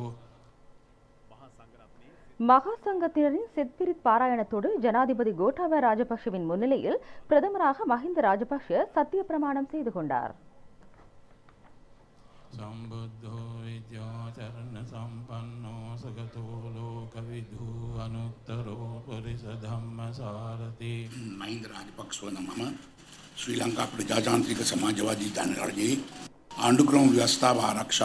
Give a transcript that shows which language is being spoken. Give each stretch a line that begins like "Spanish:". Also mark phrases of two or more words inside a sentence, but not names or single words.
Tamil: மகா சங்கத்தினரின் செத்பிரித் பாராயணத்தோடு ஜனாதிபதி கோட்டாபய ராஜபக்ஷவின் முன்னிலையில் பிரதமராக மஹிந்த ராஜபக்ஷ சத்திய பிரமாணம் செய்து கொண்டார்.
Pali: සම්බුද්ධෝ විද්‍යාචරණ සම්පන්නෝ සගතෝ ලෝකවිදු අනුත්තරෝ පුරිස ධම්මසාරති.
Sinhala: මහින්ද රාජපක්ෂ වන මම ශ්‍රී ලංකා ප්‍රජාතාන්ත්‍රික සමාජවාදී ජනරජයේ ආණ්ඩුක්‍රම ව්‍යවස්ථාව ආරක්ෂා